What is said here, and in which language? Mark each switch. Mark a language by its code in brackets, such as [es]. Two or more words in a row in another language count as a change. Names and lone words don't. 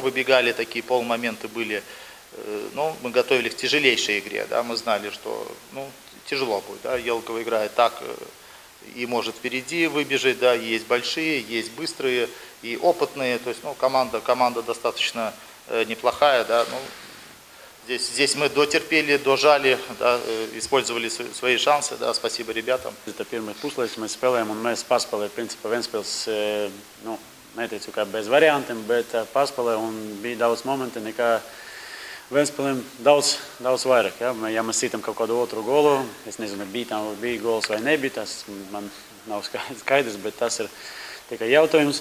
[ru] выбегали, такие полмоменты были, но мы готовились к тяжелейшей игре, да, мы знали, что, ну, тяжело будет, да, Елково играет так, и может впереди выбежать, да, есть большие, есть быстрые и опытные, то есть, ну, команда достаточно неплохая, да, ну, здесь мы дотерпели, дожали, да, использовали свои шансы, да, спасибо ребятам. [lv] Tā pirmais puslaiks mēs spēlējām, un mēs paspēlējām, principā Ventspils, nu, neteicu kā bez variantiem, bet paspēlējām, un bija daudz momenti, nekā Ventspilim daudz vairāk. Ja mēs sitam kaut kādu otru golu, es nezinu, bija gols vai nebija, tas man nav skaidrs, bet tas ir tikai jautājums.